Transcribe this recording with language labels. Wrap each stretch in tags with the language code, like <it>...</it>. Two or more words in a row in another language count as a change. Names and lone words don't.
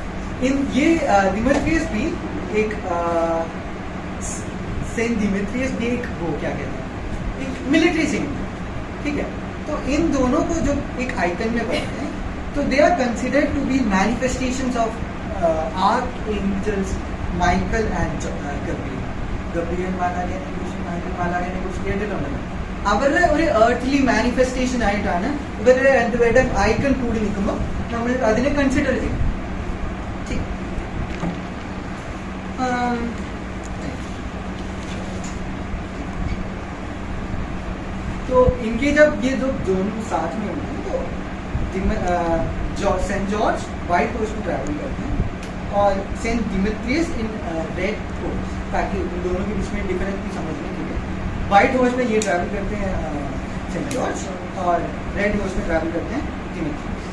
<hi>इन ये डिमेत्रियस भी एक सेंट डिमेत्रियस भी एक वो क्या कहते हैं, एक</hi> <en>military saint,</en> <hi>ठीक है। तो इन दोनों को जो एक आइकन में बनते हैं तो</hi> <en>they are considered to be manifestations of archangels Michael and</en> <ml>ഗബ്രിയേൽ മാലാഖയെ കുറിച്ച് മൈക്കൽ മാലാഖയെ കുറിച്ച് കേട്ടിട്ടുണ്ടല്ലോ. അവരുടെ ഒരു</ml> <en>earthly manifestation</en> <ml>ആയിട്ടാണ് ഇവരുടെ രണ്ടുപേരുടെ ഐക്കൺ കൂടി നിൽക്കുമ്പോൾ നമ്മൾ അതിനെ കൺസിഡർ ചെയ്യും.</ml> <hi>तो इनके जब ये जो दोनों साथ में होते हैं तो सेंट जॉर्ज</hi> <en>white horse</en> <hi>में ट्रैवल करते हैं और सेंट डिमेत्रियस</hi> <en>in red horse,</en> <hi>ताकि उन दोनों के बीच में डिफरेंस भी समझने के लिए</hi> <en>white horse</en> <hi>में ये ट्रैवल करते हैं सेंट जॉर्ज और</hi> <en>red horse</en> <hi>में ट्रैवल करते हैं डिमेत्रियस.</hi>